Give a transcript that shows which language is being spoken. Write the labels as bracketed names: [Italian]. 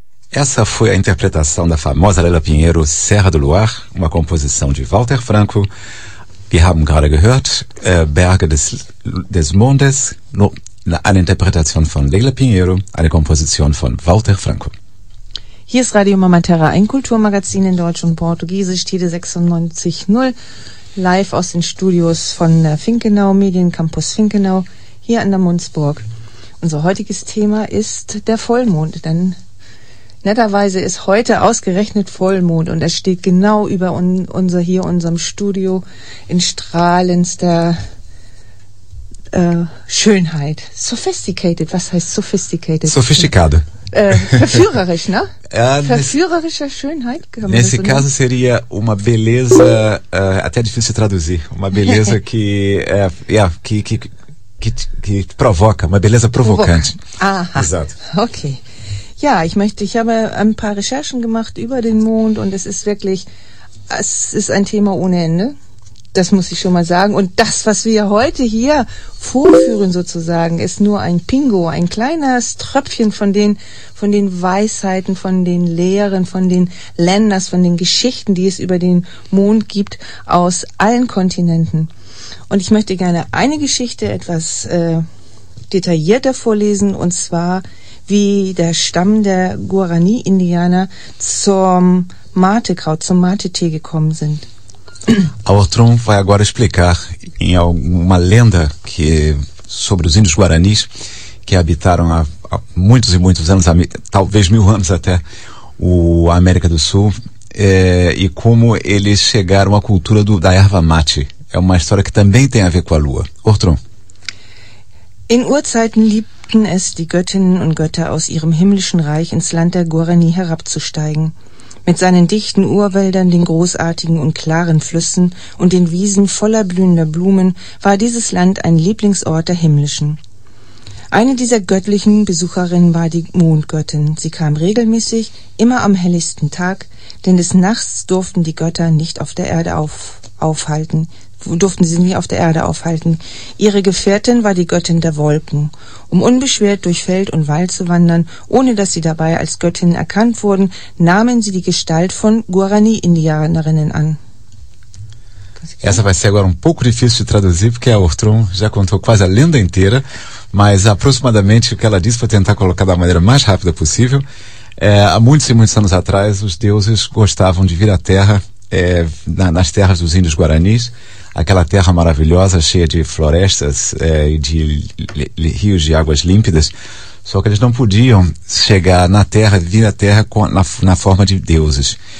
[Portuguese] Essa foi a interpretação da famosa Leila Pinheiro, Serra do Luar, uma composição de Walter Franco. [German] Wir haben gerade gehört, Berge des Mondes, eine Interpretation von Leila Pinheiro, eine Komposition von Walter Franco. Hier ist Radio Mama Terra, ein Kulturmagazin in Deutsch und Portugiesisch, Tide 96.0, live aus den Studios von Finkenau, Mediencampus Finkenau, hier an der Mundsburg. Unser heutiges Thema ist der Vollmond, denn netterweise ist heute ausgerechnet Vollmond und er steht genau über unserem Studio in strahlendster Schönheit. Sophisticated, was heißt sophisticated? [Portuguese] Sofisticado. [German] Verführerisch, ne? Verführerischer Schönheit. [Portuguese] Nesse caso seria uma beleza, até difícil de traduzir, uma beleza que, que provoca, uma beleza provocante. Aha. Exato. Ok. [German] Ja, ich habe ein paar Recherchen gemacht über den Mond und es ist ein Thema ohne Ende. Das muss ich schon mal sagen. Und das, was wir heute hier vorführen sozusagen, ist nur ein Pingo, ein kleines Tröpfchen von den Weisheiten, von den Lehren, von den Ländern, von den Geschichten, die es über den Mond gibt aus allen Kontinenten. Und ich möchte gerne eine Geschichte etwas detaillierter vorlesen, und zwar wie der Stamm der Guarani-Indianer zum Mate-Kraut, zum Mate-Tee gekommen sind. [Portuguese] Ortrum vai agora explicar em alguma lenda que sobre os índios guaranis que habitaram há muitos e muitos anos, talvez mil anos até, o América do Sul, e como eles chegaram à cultura da erva mate. É uma história que também tem a ver com a lua. Ortrum. [German] In Urzeiten liebten es die Göttinnen und Götter aus ihrem himmlischen Reich ins Land der Guarani herabzusteigen. Mit seinen dichten Urwäldern, den großartigen und klaren Flüssen und den Wiesen voller blühender Blumen war dieses Land ein Lieblingsort der Himmlischen. Eine dieser göttlichen Besucherinnen war die Mondgöttin. Sie kam regelmäßig, immer am helllichsten Tag, denn des Nachts durften die Götter nicht auf der Erde aufhalten, durften sie nicht auf der Erde aufhalten. Ihre Gefährtin war die Göttin der Wolken. Um unbeschwert durch Feld und Wald zu wandern, ohne dass sie dabei als Göttin erkannt wurden, nahmen sie die Gestalt von Guarani-Indianerinnen an. [Portuguese] Essa vai ser agora um pouco difícil de traduzir, porque a Ortrum já contou quase a lenda inteira, mas aproximadamente o que ela disse, para tentar colocar da maneira mais rápida possível, há muitos e muitos anos atrás, os deuses gostavam de vir à terra, nas terras dos índios guaranis, aquela terra maravilhosa, cheia de florestas e de rios de águas límpidas, só que eles não podiam chegar na terra, vir à terra na forma de deuses.